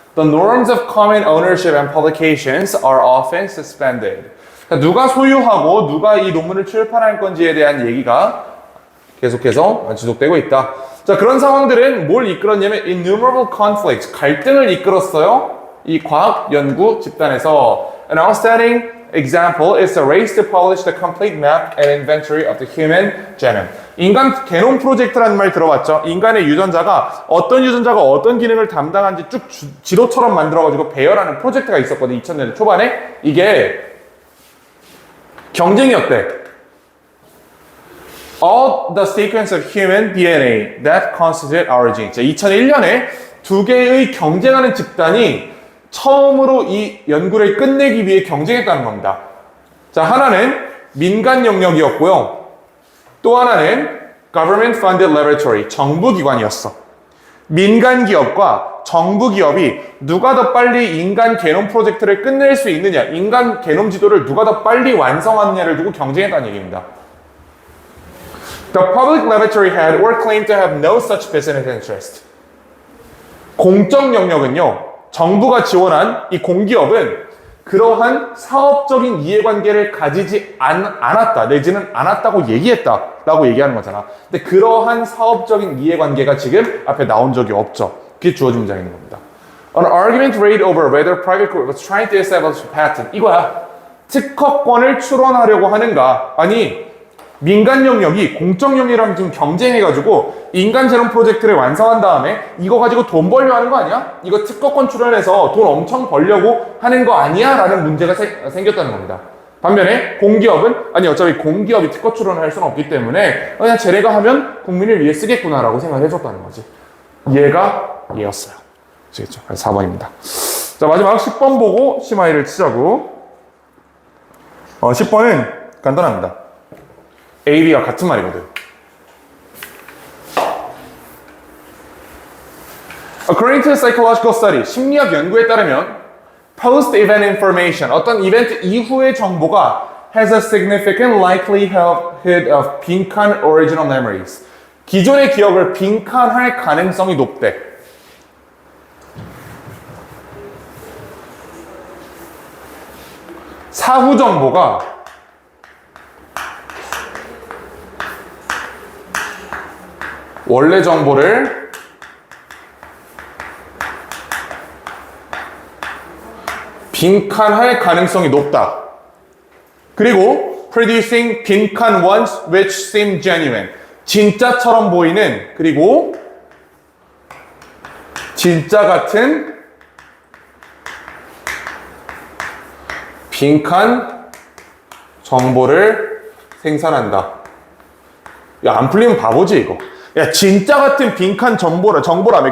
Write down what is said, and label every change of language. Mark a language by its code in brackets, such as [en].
[en] The norms of common ownership and publications are often suspended. [ko] 누가 소유하고 누가 이 논문을 출판할 건지에 대한 얘기가 계속해서 지속되고 있다. 자, 그런 상황들은 뭘 이끌었냐면 [en] innumerable conflicts, [ko] 갈등을 이끌었어요. 이 과학 연구 집단에서. [en] An outstanding example is the race to publish the complete map and inventory of the human genome. [ko] 인간 게놈 프로젝트라는 말 들어봤죠? 인간의 유전자가 어떤 기능을 담당한지 쭉 지도처럼 만들어가지고 배열하는 프로젝트가 있었거든. 2000년대 초반에. 이게 경쟁이었대. [en] All the sequence of human DNA that constitute our gene. [ko] 자, 2001년에 두 개의 경쟁하는 집단이 처음으로 이 연구를 끝내기 위해 경쟁했다는 겁니다. 자, 하나는 민간 영역이었고요. 또 하나는 [en] government funded laboratory, [ko] 정부 기관이었어. 민간 기업과 정부 기업이 누가 더 빨리 인간 게놈 프로젝트를 끝낼 수 있느냐, 인간 게놈 지도를 누가 더 빨리 완성하느냐를 두고 경쟁했다는 얘기입니다. [en] The public laboratory had or claimed to have no such business interest. [ko] 공적 영역은요, 정부가 지원한 이 공기업은 그러한 사업적인 이해관계를 가지지 않았다, 내지는 않았다고 얘기했다라고 얘기하는 거잖아. 근데 그러한 사업적인 이해관계가 지금 앞에 나온 적이 없죠. 그게 주어진 문장인 겁니다. [en] An argument raged over whether private group was trying to establish a patent. [ko] 이거야. 특허권을 출원하려고 하는가? 아니, 민간 영역이 공적 영역이랑 지금 경쟁해가지고 인간 제롬 프로젝트를 완성한 다음에 이거 가지고 돈 벌려 하는 거 아니야? 이거 특허권 출원해서 돈 엄청 벌려고 하는 거 아니야? 라는 문제가 생겼다는 겁니다. 반면에 공기업은 아니 어차피 공기업이 특허 출원을 할 수는 없기 때문에 그냥 쟤네가 하면 국민을 위해 쓰겠구나 라고 생각을 해줬다는 거지. 얘가 얘였어요. 아시겠죠? 4번입니다. 자, 마지막 10번 보고 심하이를 치자고. 10번은 간단합니다. A, B가 같은 말이거든. [en] According to the psychological study, [ko] 심리학 연구에 따르면 [en] post-event information, [ko] 어떤 이벤트 이후의 정보가 [en] has a significant likelihood of 빈칸 original memories. [ko] 기존의 기억을 빈칸할 가능성이 높대. 사후 정보가 원래 정보를 빈칸할 가능성이 높다. [en] 그리고 producing 빈칸 ones which seem genuine. [ko] 진짜처럼 보이는, 그리고 진짜 같은 빈칸 정보를 생산한다. 야, 안 풀리면 바보지 이거. 야, 진짜 같은 빈칸 정보라며.